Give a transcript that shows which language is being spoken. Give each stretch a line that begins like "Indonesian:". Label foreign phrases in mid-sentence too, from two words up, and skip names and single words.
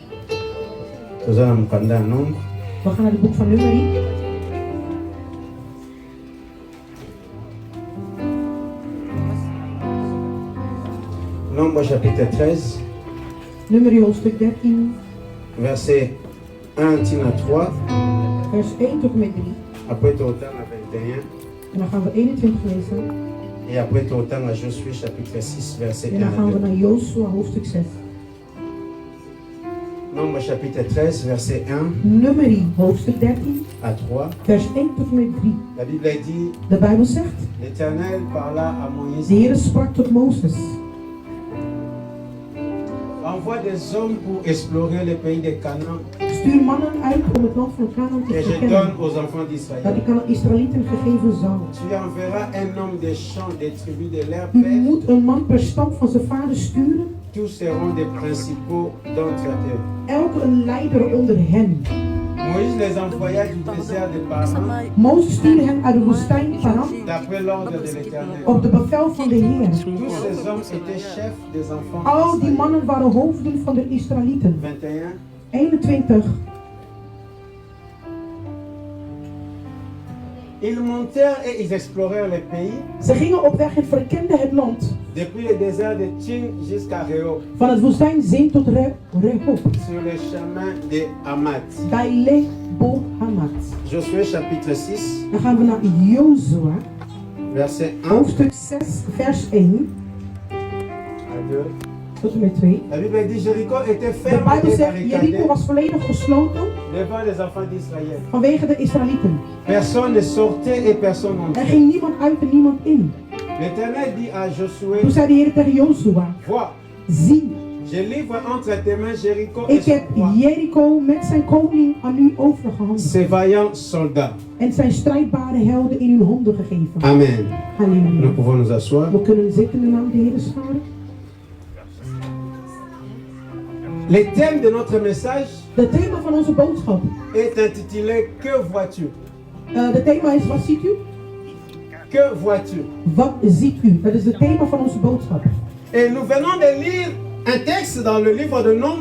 Dutch: We gaan naar het boek van Numeri.
French: Nombre chapitre 13.
Dutch: Numeri hoofdstuk 13.
French: Verset 1 tina 3.
Dutch: Vers 1 tot en met 3.
French: Après tout autant à 21.
Dutch: En dan gaan we 21 lezen.
French: Et après tout autant à Josué chapitre 6 verset 1
Dutch: en dan gaan we naar Josua hoofdstuk 6.
French: Nombre chapitre 13 verset 1.
Dutch: Numeri hoofdstuk 13.
French: À 3.
Dutch: Vers 1 tot en met 3.
French: La Bible dit.
Dutch: De Bijbel zegt.
French: L'Éternel parla à Moïse.
Dutch: De Heer sprak tot Mozes.
French: Envoie des hommes pour explorer le pays de Canaan.
Dutch: Stuur mannen uit om het land van Canaan te verkennen. Dat ik aan de Israëlieten gegeven zal. U moet een man per stam van zijn vader sturen.
French: Tous seront des principaux d'entre eux.
Dutch: Elke een leider onder hen.
French: Moïse les envoya du désert de Paran.
Dutch: Mozes stuurde hen uit de woestijn Paran.
French: D'après l'ordre de l'Éternel.
Dutch: Op de bevel van de Heer.
French: Tous ces hommes étaient chefs des enfants.
Dutch: Al die mannen waren hoofden van de Israëlieten. 21.
French: Ils montèrent et ils explorèrent le pays.
Dutch: Ze gingen op weg en verkenden het land.
French: Depuis le désert de Tsin jusqu'à Rehob.
Dutch: Van het woestijn Zin tot Rehob.
French: Sur le chemin de Hamat.
Dutch: Bij Lebo Hamat.
French: Josué chapitre 6.
Dutch: Dan gaan we naar Jozua.
French: Verset 1.
Dutch: Hoofdstuk 6, vers 1.
French: À 2.
Dutch: Tot en met 2.
French: La Bible dit Jéricho était
Dutch: De
French: ferme
Dutch: Bijbel
French: et
Dutch: zegt,
French: barricadé
Dutch: Jericho was volledig gesloten
French: devant les enfants d'Israël.
Dutch: vanwege de Israëlieten.
French: Personne ne sortait et personne
Dutch: Er
French: n'entrait.
Dutch: ging niemand uit en niemand in.
French: L'Éternel dit à Josué,
Dutch: Toen zei de Heer tegen Jozua,
French: vois,
Dutch: zie,
French: je livre entre tes mains Jéricho et
Dutch: ik
French: son
Dutch: heb
French: roi,
Dutch: Jericho met zijn koning aan u overgehandigd.
French: ses vaillants soldats.
Dutch: En zijn strijdbare helden in uw handen gegeven. Amen. Halleluja.
French: Nous pouvons nous asseoir.
Dutch: We kunnen zitten in de naam de Heer scharen.
French: Le thème de notre message
Dutch: Het thema van onze boodschap.
French: est intitulé Que vois-tu?
Dutch: Het thema is, wat ziet u?
French: Que vois-tu?
Dutch: Wat ziet u? Dat is het thema van onze boodschap.
French: Et nous venons de lire un texte dans le livre de Nombres,